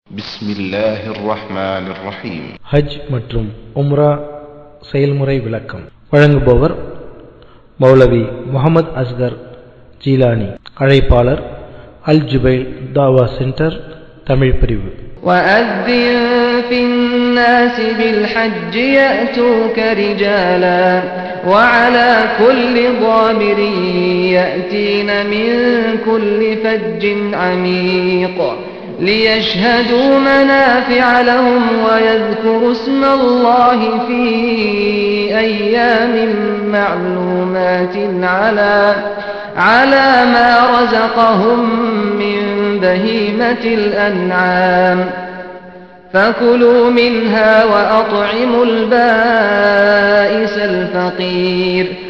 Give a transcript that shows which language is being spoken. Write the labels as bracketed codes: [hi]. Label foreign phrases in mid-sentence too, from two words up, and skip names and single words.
[ar] بسم الله الرحمن الرحيم. [ta] ஹஜ் மற்றும் உம்ரா செயல்முறை விளக்கம் வழங்குபவர் மௌலவி முஹம்மது அஸ்கர் ஜீலானி. அழைப்பாளர் அல் ஜுபைல் தாவா சென்டர், தமிழ் பிரிவு. [ar] وَأَذِّن فِي النَّاسِ بِالْحَجِّ يَأْتُوكَ رِجَالًا وَعَلَى كُلِّ ضَامِرٍ يَأْتِينَ مِنْ كُلِّ فَجٍّ عَمِيقٍ لِيَشْهَدُوا مَنَافِعَ لَهُمْ وَيَذْكُرُوا اسْمَ اللَّهِ فِي أَيَّامٍ مَّعْلُومَاتٍ عَلَى مَا رَزَقَهُم مِّن بَهِيمَةِ الْأَنْعَامِ فَكُلُوا مِنْهَا وَأَطْعِمُوا الْبَائِسَ الْفَقِيرَ.